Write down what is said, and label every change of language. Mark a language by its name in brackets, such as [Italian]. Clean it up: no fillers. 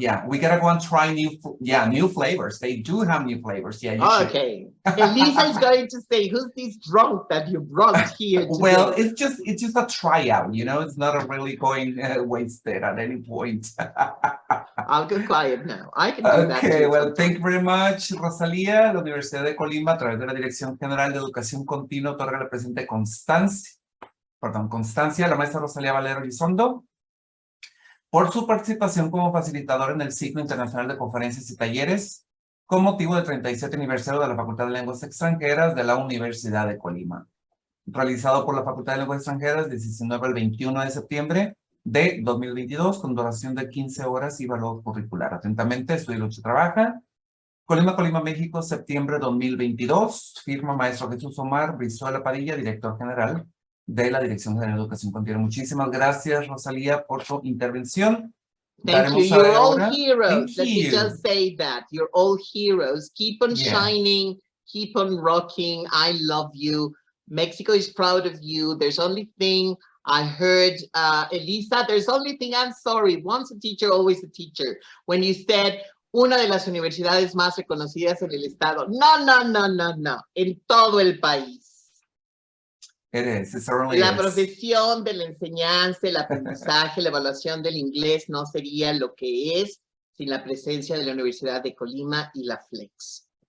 [English] Yeah, we gotta go and try new flavors. They do have new flavors. Yeah, you okay. Elisa is going to say, who's this drunk that you brought here today? Well, it's just a tryout, you know. It's not a really going wasted at any point. I'll go quiet now. I can do that. Okay, well, thank you very much, Rosalía. [Spanish] La Universidad de Colima, a través de la Dirección General de Educación Continua, otorga la presente constancia, la maestra Rosalía Valero Elizondo, por su participación como facilitador en el ciclo internacional de conferencias y talleres con motivo del 37 aniversario de la Facultad de Lenguas Extranjeras de la Universidad de Colima, realizado por la Facultad de Lenguas Extranjeras del 19 al 21 de septiembre de 2022, con duración de 15 horas y valor curricular. Atentamente, Estudio y Lucha Trabaja, Colima, México, septiembre 2022, firma maestro Jesús Omar Brizuela Padilla, director general de la Dirección General de Educación Continua. Muchísimas gracias, Rosalía, por su intervención. [English] Thank you. You're all heroes. Let me just say that. You're all heroes. Keep on shining. Keep on rocking. I love you. Mexico is proud of you. There's only thing I heard, Elisa, there's only thing, I'm sorry, once a teacher, always a teacher. When you said, [Spanish] una de las universidades más reconocidas en el estado. No. En todo el país. [English] It is. It certainly [Spanish] la [English] is. [Spanish] profesión de la enseñanza, el aprendizaje, la evaluación del inglés no sería lo que es sin la presencia de la Universidad de Colima y la Flex.